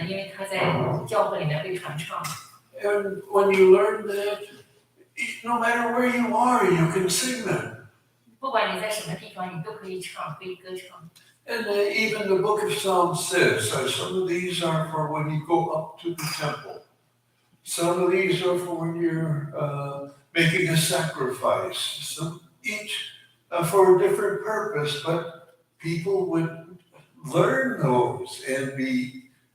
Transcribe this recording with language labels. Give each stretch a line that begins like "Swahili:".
Chinese: 因为它在教会里面被传唱。
English: and when you learn that, no matter where you are, you can sing them.
Chinese: 不管你在什么地方，你都可以唱，可以歌唱。
English: And even the book of Psalms says, some of these are for when you go up to the temple. Some of these are for when you're making a sacrifice. Some each for a different purpose, but people would learn those and be